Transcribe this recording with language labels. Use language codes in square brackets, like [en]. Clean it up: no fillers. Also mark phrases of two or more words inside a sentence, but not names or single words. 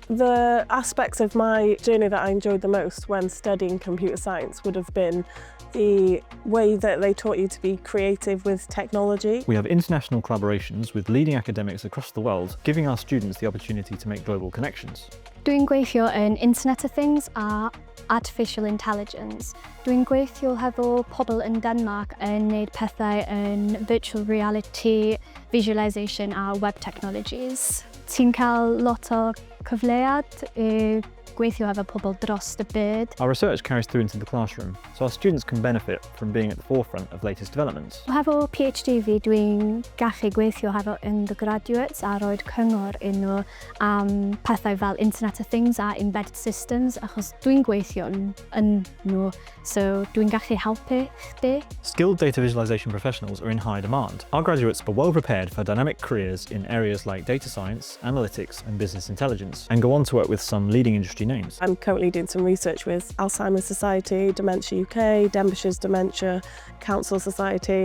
[en] The aspects of my journey that I enjoyed the most when studying computer science would have been the way that they taught you to be creative with technology. We have international collaborations with leading academics across the world, giving our students the opportunity to make global connections. [cy] Dwi'n gweithio yn [en] Internet of Things [cy] a [en] Artificial Intelligence. [cy] Dwi'n gweithio hefo pobl yn Denmark yn wneud pethau yn [en] virtual reality, [cy] visualisation a [en] web technologies. [cy] Ti'n cael lot o cyfleoedd i gweithio hefo pobl dros y byd. [en] Our research carries through into the classroom, so our students can benefit from being at the forefront of latest developments. [cy] Hefo PhD fi, dwi'n gallu gweithio hefo undergraduates a roed cyngor i nhw am pethau fel [en] Internet of Things [cy] a [en] embedded systems, [cy] achos dwi'n gweithio yn nhw, so dwi'n gallu helpu chdi. [en] Skilled data visualization professionals are in high demand. Our graduates are well prepared for dynamic careers in areas like data science, analytics, and business intelligence, and go on to work with some leading industry names. I'm currently doing some research with Alzheimer's Society, Dementia UK, Denbighshire's Dementia Council Society.